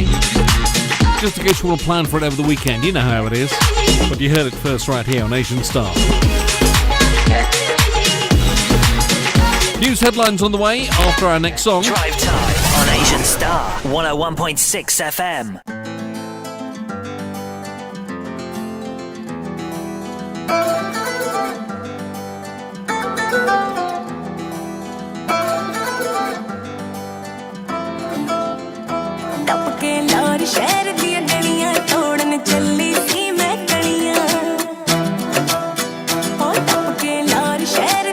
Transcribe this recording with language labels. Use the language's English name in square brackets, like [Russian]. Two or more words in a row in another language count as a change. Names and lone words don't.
[English] Just in case you want to plan for it over the weekend, you know how it is. But you heard it first right here on Asian Star. News headlines on the way after our next song. Drive time on Asian Star 101.6 FM. [Punjabi] ਟਪ ਕੇ ਲਾਰ ਸ਼ਹਿਰ ਦੀ ਗਲੀਆਂ ਤੋੜਨ ਚੱਲੀ ਸੀ ਮੈਂ ਗਲੀਆਂ ਓ ਟਪ ਕੇ ਲਾਰ ਸ਼ਹਿਰ